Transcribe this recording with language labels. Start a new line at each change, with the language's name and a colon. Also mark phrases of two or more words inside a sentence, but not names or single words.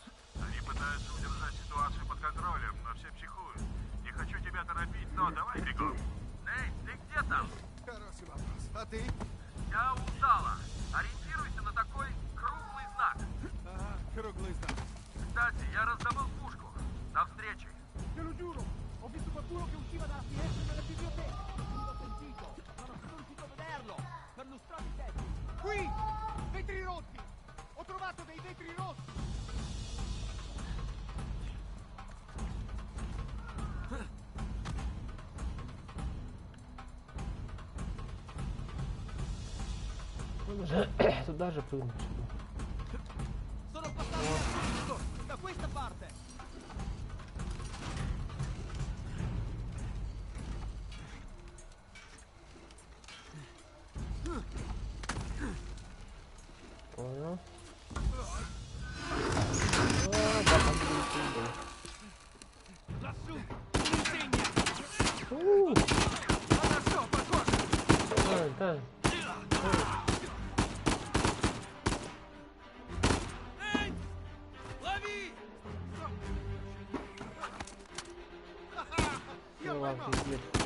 Russian: Они пытаются удержать ситуацию под контролем, но все психуют. Не хочу тебя торопить, но давай бегом. Эй, ты где там? Хороший вопрос. А ты? Я у зала. Ориентируйся на такой круглый знак. Ага, круглый знак. Кстати, я раздобыл пушку. До встречи.
Italian: Te lo giuro, ho visto qualcuno che usciva dalla finestra della biblioteca. L'ho sentito, ma non sono riuscito a vederlo. Perlustrati i tetti. Qui, vetri rotti. Ho trovato dei vetri rossi.
Russian: Туда же прыгнуть.
Italian: Sono passato da questa parte.
Russian: Понял.
Italian: Lassù, insegna.
Russian: Хорошо, похоже. Да. Эй, лови! Ну ладно, пиздец.